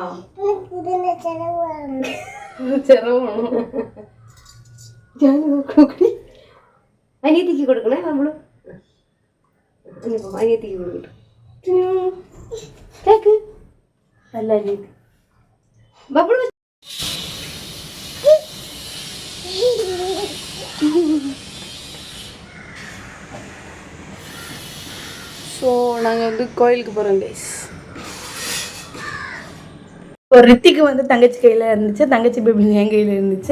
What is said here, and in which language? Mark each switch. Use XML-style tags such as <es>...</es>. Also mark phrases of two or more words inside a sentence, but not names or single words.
<ml>ചെറുവാണോ അനിയത്തിക്ക് കൊടുക്കണേ നമ്മള് അനിയത്തിക്ക് കൊടുക്കട്ടെ നല്ല അനിയത്തി ബബിള്</ml> <ta>ஸோ நாங்கள் வந்து கோயிலுக்கு போகிறோம் கைஸ். ஒரு ரித்திக்கு வந்து தங்கச்சி கையில் இருந்துச்சு, தங்கச்சி பேபி என் கையில் இருந்துச்சு.</ta>